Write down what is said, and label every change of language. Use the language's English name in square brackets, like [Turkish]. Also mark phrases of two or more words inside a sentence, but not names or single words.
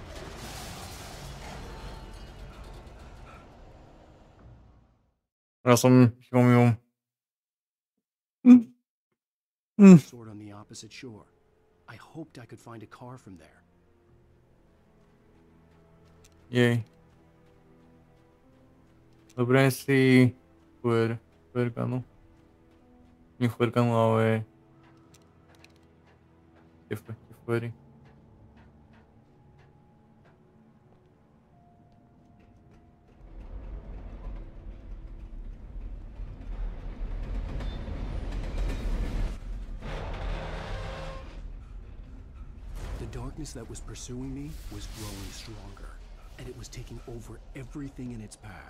[Slovak] Ja som mimo. [English] Sword on the opposite shore. I hoped I could find a car from there. [Slovak] Jej. Dobre si Fuerganu. Nie Fuerganu, ale Fueri. [English] The darkness that was pursuing me was growing stronger, and it was taking over everything in its path.